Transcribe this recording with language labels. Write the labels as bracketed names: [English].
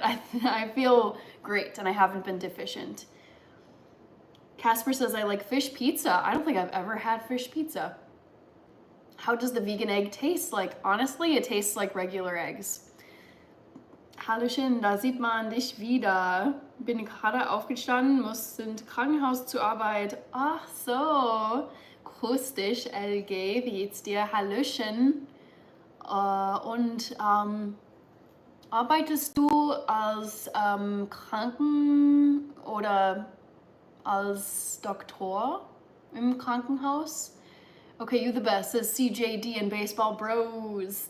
[English] I feel great and I haven't been deficient. Casper says I like fish pizza. I don't think I've ever had fish pizza. How does the vegan egg taste like? Honestly, it tastes like regular eggs. [German] Hallöchen, da sieht man dich wieder. Bin gerade aufgestanden, muss ins Krankenhaus zur Arbeit. Ach so. Grüß dich, LG. Wie geht's dir? Hallöchen. Und arbeitest du als Kranken- oder als Doktor im Krankenhaus? [English] Okay, you the best, says CJD and Baseball Bros.